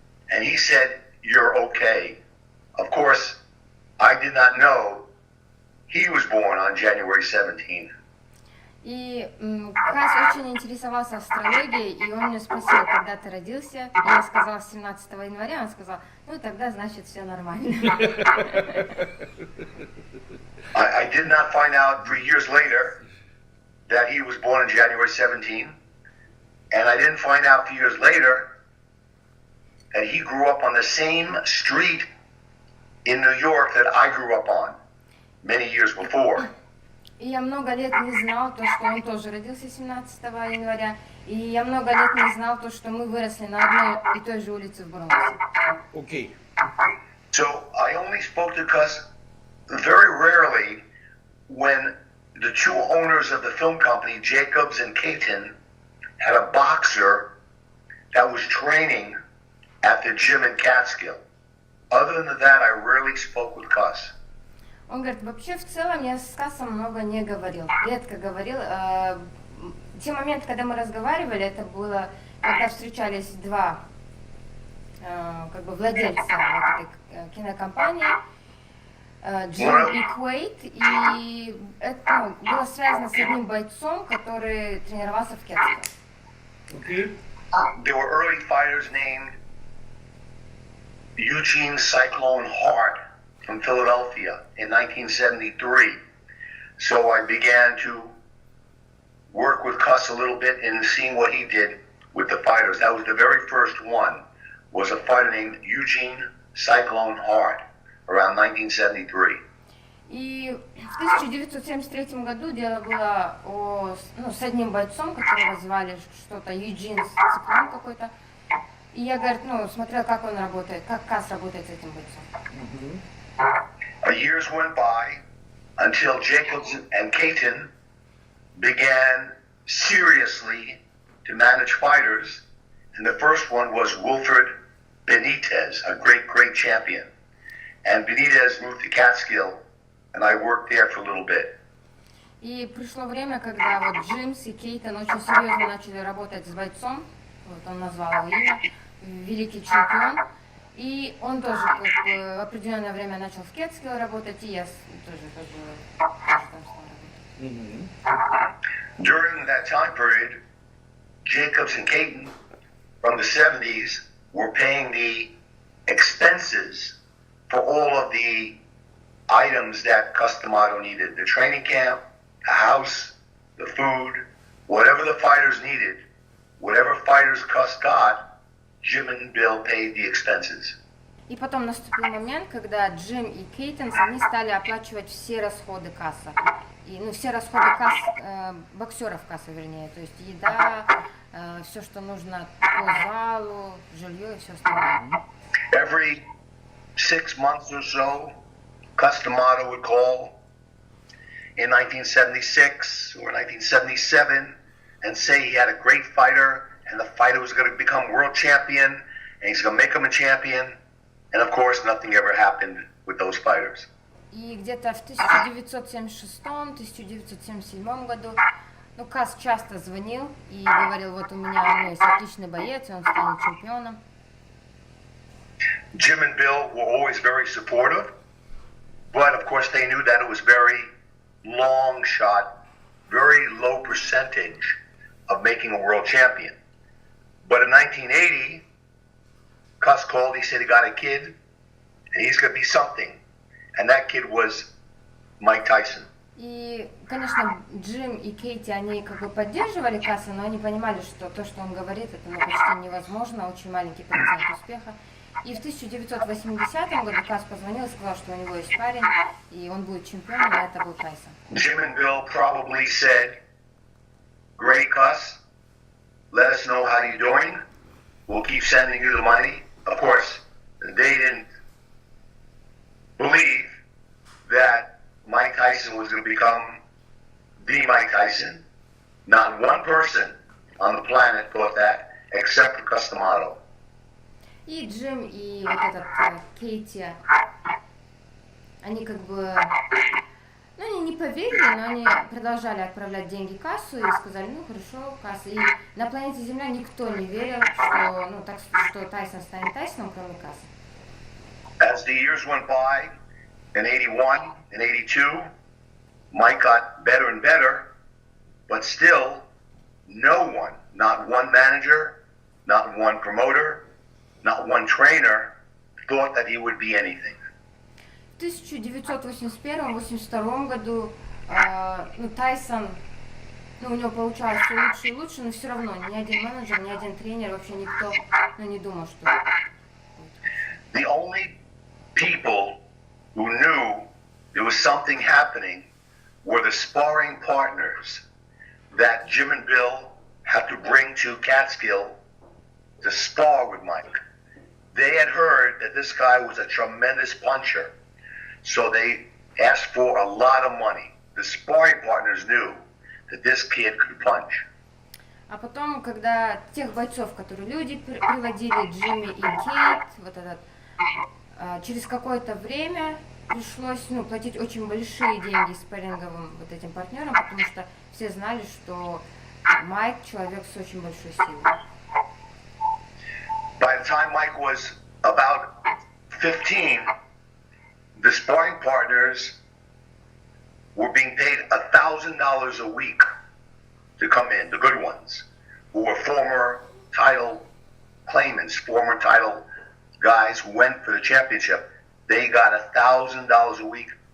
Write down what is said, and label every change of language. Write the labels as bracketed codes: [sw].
[en] And he said, you're okay. Of course, I did not know he was born on January 17. [ru] И Кас очень интересовался астрологией, и он меня спросил, когда ты родился. И я сказала 17 января, он сказал, тогда значит все нормально. [en] I did not find out for years later that he was born on January 17. And I didn't find out for years later that he grew up on the same street in New York that I grew up on many years before. [ru] И я много лет не знал то, что он тоже родился 17 января. И я много лет не знал то, что мы выросли на одной и той же улице в Бронксе. Окей. [en] So I only spoke to Cus very rarely when the two owners of the film company, Jacobs and Caton, had a boxer that was training at the gym in Catskill. Other than that, I rarely spoke with Cus. [ru] Он говорит, вообще в целом я с Касом много не говорил, редко говорил. Те моменты, когда мы разговаривали, это было, когда встречались два владельца этой кинокомпании, Джим и Куэйт, и это было связано с одним бойцом, который тренировался в Catskill. [en] Okay. There were early fighters named Eugene Cyclone Hart from Philadelphia in 1973. So I began to work with Cus a little bit and seeing what he did with the fighters. That was the very first one, was a fighter named Eugene Cyclone Hart, around 1973. [ru] И в 1973 году дело было с одним бойцом, которого звали что-то Юджин Циклон какой-то. И я, говорит, смотрел, как он работает, как Кас работает с этим бойцом. [en] Years went by until Jacobs and Caton began seriously to manage fighters. And the first one was Wilfred Benitez, a great champion. And Benitez moved to Catskill, and I worked there for a little bit. [ru] И пришло время, когда вот Джимс и Кейтон очень серьезно начали работать с бойцом, вот он назвал его имя, великий чемпион, и он тоже в определенное время начал в Catskill работать, и я тоже там стала работать. [en] During that time period, Jacobs and Caton from the 70s were paying the expenses for all of the items that Cus D'Amato needed. The training camp, the house, the food, whatever the fighters needed, whatever fighters Cus got, Jim and Bill paid the expenses. [ru] И потом наступил момент, когда Джим и Кейтон, они стали оплачивать все расходы Касса. И, все расходы боксеров Касса, вернее, то есть еда, все, что нужно по залу, жилье и все остальное. [en] Every 6 months or so, Cus D'Amato would call in 1976 or 1977 and say he had a great fighter and the fighter was going to become world champion and he's going to make him a champion. And of course, nothing ever happened with those fighters. [ru] И где-то в 1976-1977 году, Кас часто звонил и говорил, вот у меня есть отличный боец, и он станет чемпионом. [en] Jim and Bill were always very supportive, but of course they knew that it was very long shot, very low percentage of making a world champion. But in 1980, Cus called, he said he got a kid, and he's going to be something. And that kid was Mike Tyson. [ru] И, конечно, Джим и Кейти, они как бы поддерживали Касса, но они понимали, что то, что он говорит, это почти невозможно, очень маленький процент успеха. И в 1980 году Кас позвонил и сказал, что у него есть парень, и он будет чемпионом, и это был Тайсон. [en] Jim and Bill probably said, "Great, Cus, let us know how you're doing. We'll keep sending you the money." Of course, they didn't believe that Mike Tyson was going to become the Mike Tyson. Not one person on the planet thought that, except for Cus D'Amato. [ru] И Джим, и вот этот Кейти, они как бы, они не поверили, но они продолжали отправлять деньги Кассу и сказали, хорошо, Касса. И на планете Земля никто не верил, что Тайсон станет Тайсоном, кроме Касса. [en] As the years went by, in 81 and 82, Mike got better and better, but still, no one, not one manager, not one promoter, not one trainer, thought that he would be anything. [ru] В 1981-82 году Тайсон, у него получалось все лучше и лучше, но все равно ни один менеджер, ни один тренер, вообще никто не думал, что... [en] The only people who knew there was something happening were the sparring partners that Jim and Bill had to bring to Catskill to spar with Mike. They had heard that this guy was a tremendous puncher, so they asked for a lot of money. The sparring partners knew that this kid could punch. [ru] А потом, когда тех бойцов, которые люди приводили, Джимми и Кейт, через какое-то время пришлось платить очень большие деньги спарринговым этим партнерам, потому что все знали, что Майк человек с очень большой силой. [en] By the time Mike was about 15, the sparring partners were being paid $1,000 a week to come in, the good ones, who were former title claimants, former title guys who went for the championship. They got $1,000 a week